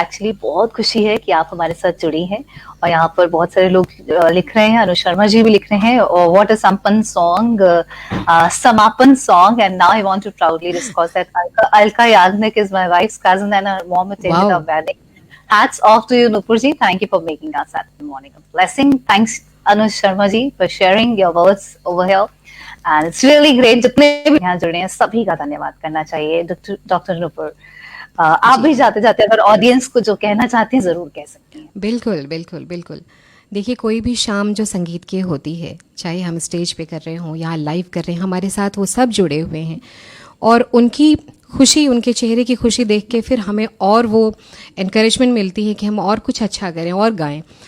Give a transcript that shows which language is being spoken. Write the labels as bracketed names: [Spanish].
[Hindi] Actually बहुत खुशी है कि आप हमारे साथ जुड़ी हैं और यहाँ पर बहुत सारे लोग लिख रहे हैं, अनु शर्मा जी भी लिख रहे हैं, और [English] what a संपन्न song, [Hindi] समापन song, [English] And now I want to proudly discuss that Alka Yagnik is my wife's cousin and her mom attended our wedding. Hats off to you, Nupur ji. Thank you for making our Saturday morning a blessing. Thanks, Anu Sharma ji, for sharing your words over here. And it's really great. [Hindi] जितने भी यहाँ जुड़े हैं सभी का धन्यवाद करना चाहिए। डॉक्टर नुपुर, आप भी जाते जाते अगर ऑडियंस को जो कहना चाहते हैं जरूर कह सकती हैं। बिल्कुल बिल्कुल बिल्कुल। देखिए, कोई भी शाम जो संगीत की होती है, चाहे हम स्टेज पे कर रहे हों या लाइव कर रहे हैं, हमारे साथ वो सब जुड़े हुए हैं और उनकी खुशी, उनके चेहरे की खुशी देख के फिर हमें और वो एनकरेजमेंट मिलती है कि हम और कुछ अच्छा करें और गाएं।